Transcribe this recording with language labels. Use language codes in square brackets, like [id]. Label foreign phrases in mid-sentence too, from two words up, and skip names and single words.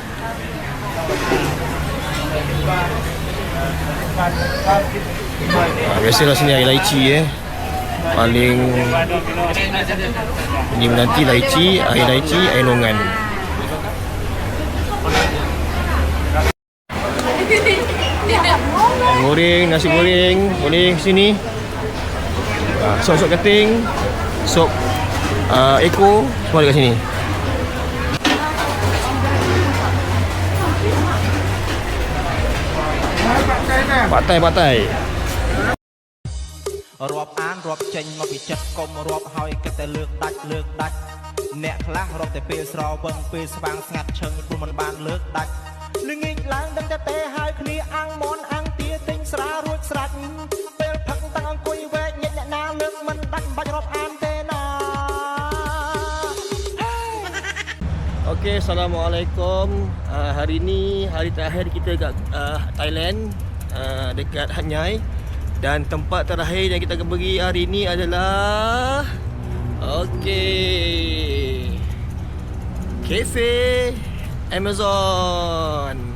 [ms] Biasalah sini air laici paling ini menanti laici, air nongan. Goreng, nasi goreng boleh sini. Sop keting, sop eko semua dekat sini. Patai. [km] រាប់អានរាប់ចេញមកពីចិត្តកុំរាប់ហើយគិតតែលើកដាច់អ្នកខ្លះរាប់តែពេលស្រវឹងពេលស្វាងស្ងាត់ឈឹងព្រោះមិនបានលើកដាច់ល្ងាចឡើងដឹងតែទេហើយគ្នាអាំងមន់អាំងទាទិញស្រារួចស្រេចពេលផឹកតាំងអង្គុយវែកញាក់អ្នកណាលើកមិនដាច់បាច់រាប់អានទេណា [ms] Okey, Assalamualaikum. Hari ni hari terakhir kita kat Thailand, dekat Hanyai. Dan tempat terakhir yang kita akan pergi hari ni adalah Cafe Amazon.